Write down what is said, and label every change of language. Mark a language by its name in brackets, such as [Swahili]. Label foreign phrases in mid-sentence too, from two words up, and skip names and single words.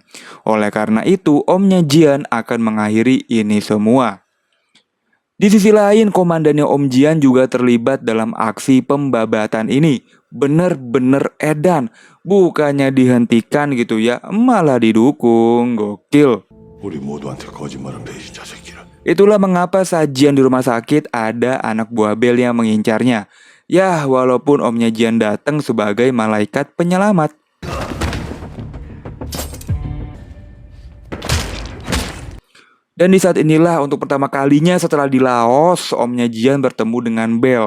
[Indonesian] Oleh karena itu, omnya Jian akan mengakhiri ini semua. Di sisi lain, komandannya Om Jian juga terlibat dalam aksi pembabatan ini. Bener-bener edan, bukannya dihentikan gitu ya, malah didukung. Gokil. [Korean] 우리 모두한테 거짓말한 배신자 새끼라. [Indonesian] Itulah mengapa saat Jian di rumah sakit ada anak buah Bell yang mengincarnya. Ya, walaupun omnya Jian datang sebagai malaikat penyelamat. Dan di saat inilah untuk pertama kalinya setelah di Laos, omnya Jian bertemu dengan Bell.